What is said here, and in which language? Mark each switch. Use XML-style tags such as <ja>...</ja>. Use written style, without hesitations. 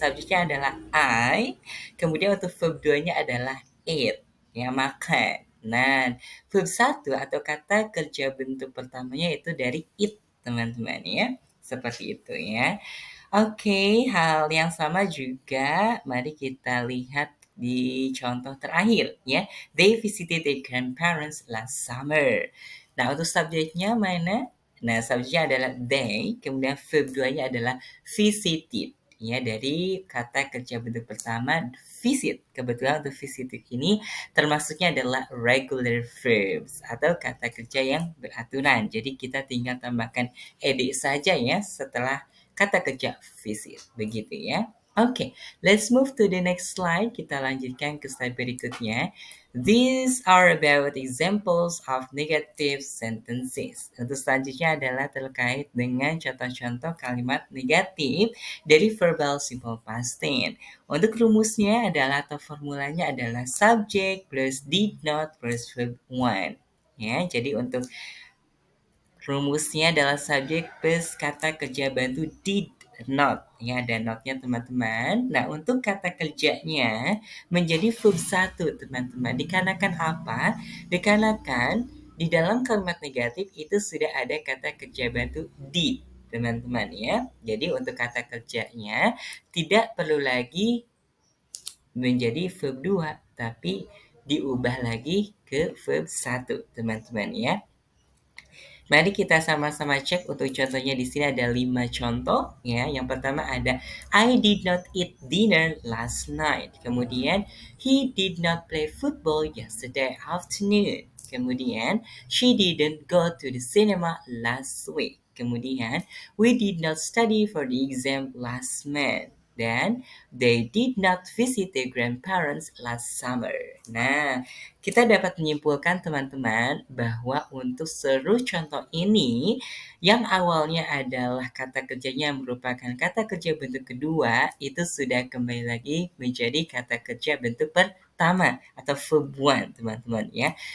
<id>Subjeknya adalah I, kemudian untuk verb 2-nya adalah eat, ya makan. Nah, verb 1 atau kata kerja bentuk pertamanya itu dari eat, teman-teman ya. Seperti itu ya. Oke, hal yang sama juga mari kita lihat di contoh terakhir ya.</id> <en>They visited their grandparents last summer.</en> <id>Nah, untuk subjeknya mana? Nah, subjeknya adalah they, kemudian verb 2-nya adalah visited. Ya, dari kata kerja bentuk pertama visit. Kebetulan untuk visited ini termasuknya adalah regular verbs atau kata kerja yang beraturan. Jadi kita tinggal tambahkan ed saja ya setelah kata kerja visit. Begitu ya.</id> <en>Oke, let's move to the next slide.</en> <id>Kita lanjutkan ke slide berikutnya.</id> <en>These are about examples of negative sentences.</en> <id>Untuk selanjutnya adalah terkait dengan contoh-contoh kalimat negatif dari verbal simple past tense. Untuk rumusnya adalah atau formulanya adalah</id> <en>subject plus did not plus verb 1.</en> <id>Ya, jadi untuk rumusnya adalah subjek plus kata kerja bantu did not. Ya, ada notnya teman-teman. Nah, untuk kata kerjanya menjadi verb 1 teman-teman. Dikarenakan apa? Dikarenakan di dalam kalimat negatif itu sudah ada kata kerja bantu did teman-teman ya. Jadi untuk kata kerjanya tidak perlu lagi menjadi verb 2, tapi diubah lagi ke verb 1 teman-teman ya. Mari kita sama-sama cek untuk contohnya di sini ada 5 contoh ya.</id> <en>Yang pertama ada I did not eat dinner last night. Kemudian he did not play football yesterday afternoon. Kemudian she didn't go to the cinema last week. Kemudian we did not study for the exam last month. Dan they did not visit their grandparents last summer.</en> <id>Nah, kita dapat menyimpulkan teman-teman bahwa untuk seluruh contoh ini yang awalnya adalah kata kerjanya merupakan kata kerja bentuk kedua itu sudah kembali lagi menjadi kata kerja bentuk pertama atau verb one teman-teman ya.</id>